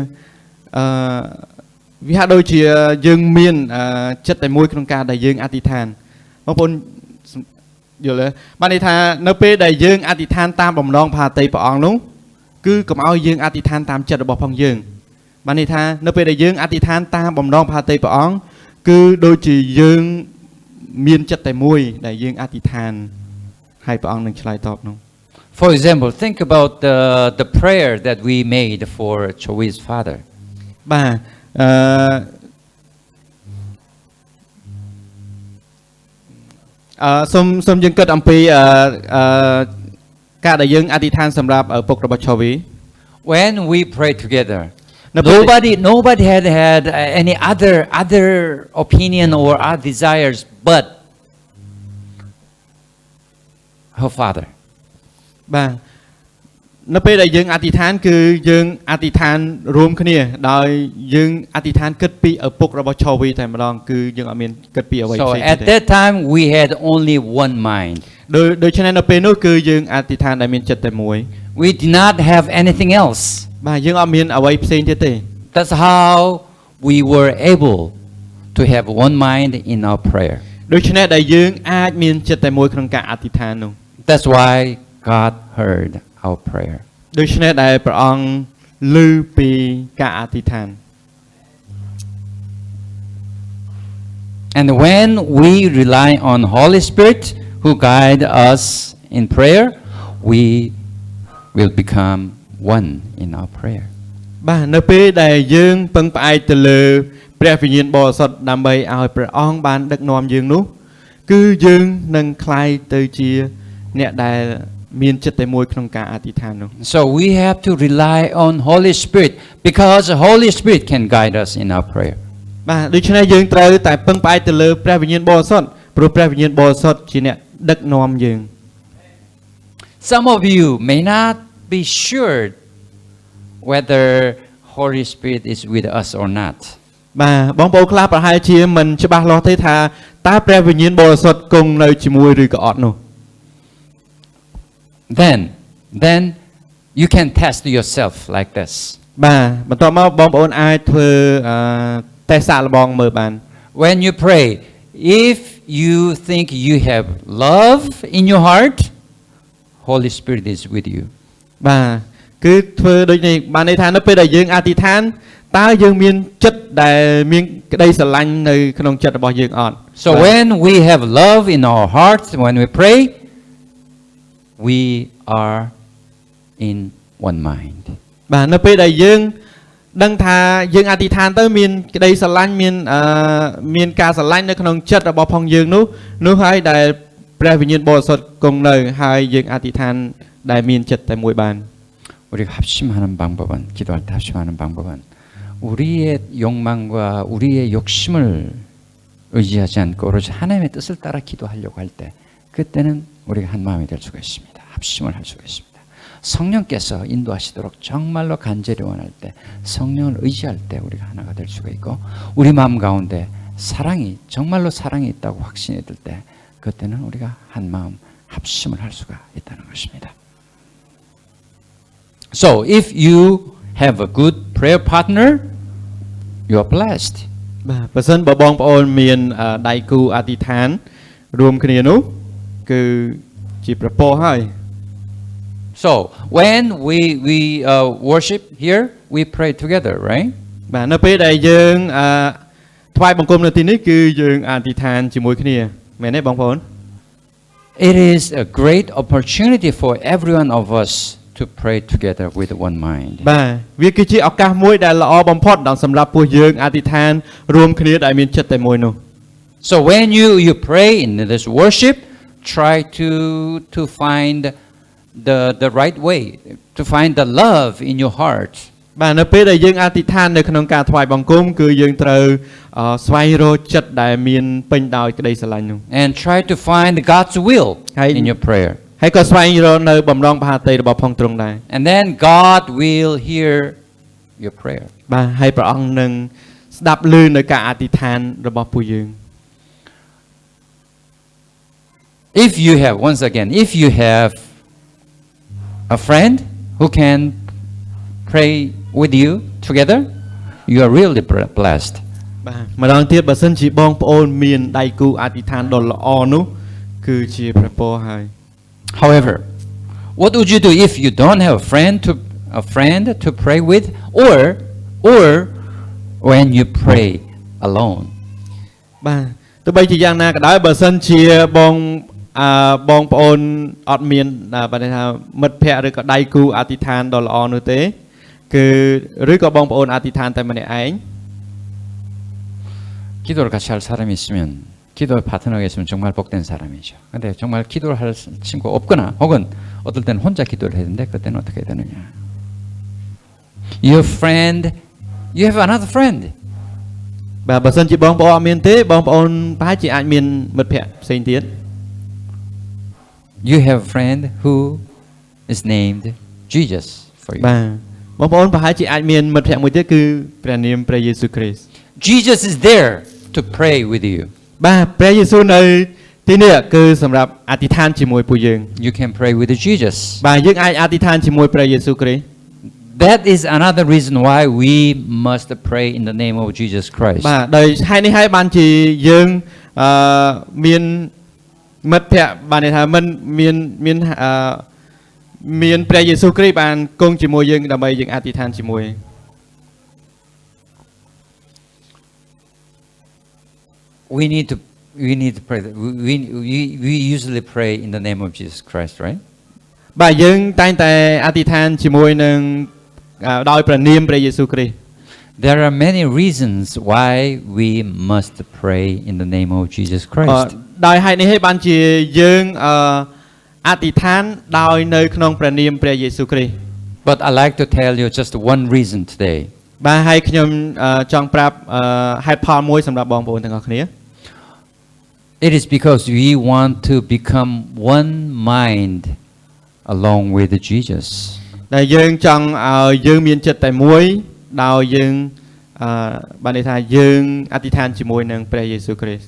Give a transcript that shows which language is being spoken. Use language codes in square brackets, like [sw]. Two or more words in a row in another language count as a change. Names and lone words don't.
[km] វាហាក់ដូចជាយើងមានចិត្តតែមួយក្នុងការដែលយើងអធិដ្ឋានបងប្អូនយល់ទេបានន័យថានៅពេលដែលយើងអធិដ្ឋានតាមបំណងផាតីព្រះអង្គនោះគឺកុំឲ្យយើងអធិដ្ឋានតាមចិត្តរបស់ផងយើងបានន័យថានៅពេលដែលយើងអធិដ្ឋានតាមបំណងផាតីព្រះអង្គគឺដូចជាយើងមានចិត្តតែមួយដែលយើងអធិដ្ឋានហើយព្រះអង្គនឹងឆ្លើយតបនោះ [en] For example, think about the prayer that we made for Choi's father. [km] បាទសូមយើងគិតអំពីការដែលយើងអធិដ្ឋានសម្រាប់ឪពុករបស់ Chowi. [en] When we pray together, nobody had any other opinion or other desires but her father. [km] បាទនៅពេលដែលយើងអធិដ្ឋានគឺយើងអធិដ្ឋានរួមគ្នាដោយយើងអធិដ្ឋានគិតពីឪពុករបស់ Chowi តែម្ដងគឺយើងអត់មានគិតពីអ្វីផ្សេង [en] So at that time we had only one mind. [km] ដូច្នេះនៅពេលនោះគឺយើងអធិដ្ឋានដែលមានចិត្តតែមួយ [en] We did not have anything else. [km] បាទយើងអត់មានអ្វីផ្សេងទៀតទេ [en] That's how we were able to have one mind in our prayer. [km] ដូច្នេះដែលយើងអាចមានចិត្តតែមួយក្នុងការអធិដ្ឋាននោះ [en] That's why God heard our prayer. [km] ដូច្នេះដែលព្រះអង្គឮពីការអធិដ្ឋាន [en] And when we rely on Holy Spirit who guide us in prayer, we will become one in our prayer. [km] បាទនៅពេលដែលយើងពឹងផ្អែកទៅលើព្រះវិញ្ញាណបរិសុទ្ធដើម្បីឲ្យព្រះអង្គបានដឹកនាំយើងនោះគឺយើងនឹងក្លាយទៅជាអ្នកដែលមានចិត្តតែមួយក្នុងការអធិដ្ឋាននោះ [en] So we have to rely on Holy Spirit because the Holy Spirit can guide us in our prayer. [km] បាទដូច្នេះយើងត្រូវតែពឹងផ្អែកទៅលើព្រះវិញ្ញាណបរិសុទ្ធព្រោះព្រះវិញ្ញាណបរិសុទ្ធជាអ្នកដឹកនាំយើង [en] Some of you may not be sure whether Holy Spirit is with us or not. [km] បាទបងប្អូនខ្លះប្រហែលជាមិនច្បាស់លាស់ទេថាតើព្រះវិញ្ញាណបរិសុទ្ធគង់នៅជាមួយឬក៏អត់នោះ [en] Then you can test yourself like this. [km] បាទបន្ទាប់មកបងប្អូនអាចធ្វើតេស្តសាកល្បងមើលបាន [en] When you pray, if you think you have love in your heart, Holy Spirit is with you. [km] បាទគឺធ្វើដូចនេះបានន័យថានៅពេលដែលយើងអធិដ្ឋានតើយើងមានចិត្តដែលមានក្តីស្រឡាញ់នៅក្នុងចិត្តរបស់យើងអត់ [en] So when we have love in our hearts, when we pray, we are in one mind. [km] បាទនៅពេលដែលយើងដឹងថាយើងអធិដ្ឋានទៅមានក្តីស្រឡាញ់មានការស្រឡាញ់នៅក្នុងចិត្តរបស់ផងយើងនោះហើយដែលព្រះវិញ្ញាណបរិសុទ្ធគង់នៅហើយយើងអធិដ្ឋានដែលមានចិត្តតែមួយបាន [ko] 우리가 합심하는 방법은 기도할 때 합심하는 방법은 우리의 욕망과 우리의 욕심을 의지하지 않고 오로지 하나님의 뜻을 따라 기도하려고 할 때 그때는 우리가 한 마음이 될 수가 있습니다. 합심을 할 수가 있습니다. 성령께서 인도하시도록 정말로 간절히 원할 때 성령을 의지할 때 우리가 하나가 될 수가 있고 우리 마음 가운데 사랑이 정말로 사랑이 있다고 확신이 들 때 그때는 우리가 한 마음 합심을 할 수가 있다는 것입니다. [en] So if you have a good prayer partner, you are blessed. [km] បាទបើសិនបើបងប្អូនមានដៃគូអធិដ្ឋានរួមគ្នានោះគឺជាប្រពោហើយ [en] So when we worship here, we pray together, right? [km] បាទនៅពេលដែលយើងថ្វាយបង្គំនៅទីនេះគឺយើងអធិដ្ឋានជាមួយគ្នាមែនទេបងប្អូន [en] It is a great opportunity for every one of us to pray together with one mind. [km] បាទវាគឺជាឱកាសមួយដែលល្អបំផុតដល់សម្រាប់ពួកយើងអធិដ្ឋានរួមគ្នាដែលមានចិត្តតែមួយនោះ [en] So when you pray in this worship, try to find the right way, to find the love in your heart. [km] បាទនៅពេលដែលយើងអធិដ្ឋាននៅក្នុងការថ្វាយបង្គំគឺយើងត្រូវស្វែងរកចិត្តដែលមានពេញដោយក្តីស្រឡាញ់នោះ [en] And try to find God's will in your prayer. [km] ហើយក៏ស្វែងរកនៅបំណងមហាតីរបស់ផងទ្រង់ដែរ [en] And then God will hear your prayer. [km] បាទហើយព្រះអង្គនឹងស្ដាប់ឮនៅការអធិដ្ឋានរបស់ពួកយើង [en] If you have, once again, if you have a friend who can pray with you together, you are really blessed. [km] បាទម្ដងទៀតបើសិនជាបងប្អូនមានដៃគូអធិដ្ឋានដ៏ល្អនោះគឺជាព្រះពរហើយ [en] However, what would you do if you don't have a friend to pray with, or when you pray alone? [km] បាទទោះបីជាយ៉ាងណាក៏ដោយបើសិនជាបងប្អូនអត់មានបើថាមិត្តភ័ក្តិឬក៏ដៃគូអធិដ្ឋានដ៏ល្អនោះទេគឺឬក៏បងប្អូនអធិដ្ឋានតែម្នាក់ឯង [ko] 기도를 같이 할 사람이 있으면 기도 파트너가 있으면 정말 복된 사람이죠. 근데 정말 기도를 할 친구가 없거나 혹은 어떨 때는 혼자 기도를 해야 되는데 그때는 어떻게 되느냐? [en] Your friend, you have another friend. [km] បាទបើសិនជាបងប្អូនអត់មានទេបងប្អូនប្រហែលជាអាចមានមិត្តភ័ក្តិផ្សេងទៀត [en] You have a friend who is named Jesus for you. [km] បាទបងប្អូនប្រហែលជាអាចមានមិត្តភ័ក្តិមួយទៀតគឺព្រះនាមព្រះយេស៊ូវគ្រីស្ទ [en] Jesus is there to pray with you. [km] បាទព្រះយេស៊ូវនៅទីនេះគឺសម្រាប់អធិដ្ឋានជាមួយពួកយើង [en] You can pray with Jesus. [km] បាទយើងអាចអធិដ្ឋានជាមួយព្រះយេស៊ូវគ្រីស្ទ [en] That is another reason why we must pray in the name of Jesus Christ. [km] បាទដោយហេតុនេះហើយបានជាយើងមានមិត្តភ័ក្តិបានន័យថាមិនមានព្រះយេស៊ូវគ្រីស្ទបានគង់ជាមួយយើងដើម្បីយើងអធិដ្ឋានជាមួយ [en] We need to pray. We usually pray in the name of Jesus Christ, right? [km] បាទយើងតែងតែអធិដ្ឋានជាមួយនឹងដោយព្រះនាមព្រះយេស៊ូវគ្រីស្ទ [en] There are many reasons why we must pray in the name of Jesus Christ. [km] ដោយហេតុនេះហើយបានជាយើងអធិដ្ឋានដោយនៅក្នុងព្រះនាមព្រះយេស៊ូវគ្រីស្ទ [en] But I like to tell you just one reason today. [km] បាទហើយខ្ញុំចង់ប្រាប់ហេតុផលមួយសម្រាប់បងប្អូនទាំងអស់គ្នា [en] It is because we want to become one mind along with Jesus. [km] ដែលយើងចង់ឲ្យយើងមានចិត្តតែមួយដោយយើងបានន័យថាយើងអធិដ្ឋានជាមួយនឹងព្រះយេស៊ូវគ្រីស្ទ